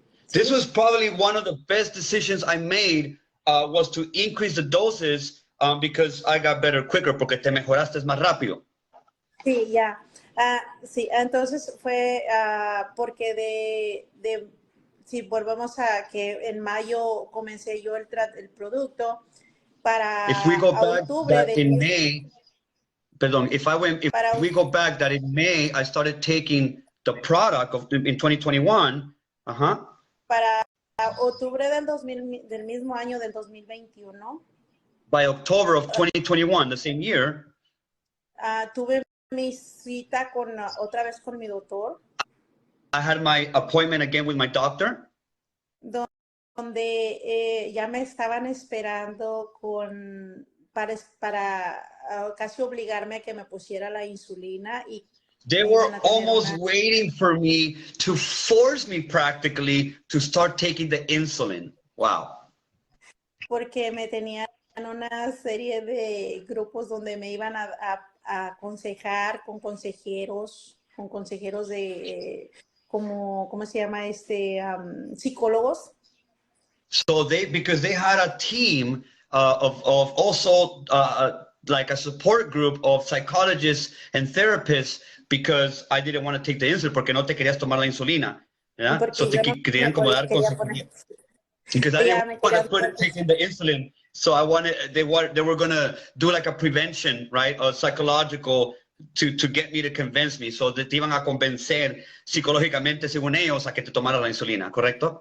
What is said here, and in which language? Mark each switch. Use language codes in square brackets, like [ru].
[en] This was probably one of the best decisions I made was to increase the doses because I got better quicker, [es] porque te mejoraste más rápido. Sí, ya. Sí, entonces fue porque si volvemos a que en mayo comencé yo el producto para [en] if we go back [es] octubre [en] that in May, perdón, if we go back that in May, I started taking the product in 2021, [es] para octubre del mismo año del 2021. [en] By October of 2021, the same year, [es] tuve mi cita otra vez con mi doctor. [en] I had my appointment again with my doctor. [es] Donde ya me estaban esperando para casi obligarme a que me pusiera la insulina. [en] They were almost waiting for me to force me practically to start taking the insulin. Wow. [es] Porque me tenían una serie de grupos donde me iban a aconsejar con consejeros de, ¿cómo se llama? Psicólogos. [en] So because they had a team of also like a support group of psychologists and therapists, because I didn't want to take the insulin, [es] porque no te querías tomar la insulina. [en] Yeah? [es] So te querían como dar consejería. [en] Because I didn't want to put taking the insulin. So they were going to do like a prevention, right? A psychological to get me to convince me. [es] So te iban a convencer psicológicamente, según ellos, a que te tomara la insulina, ¿correcto?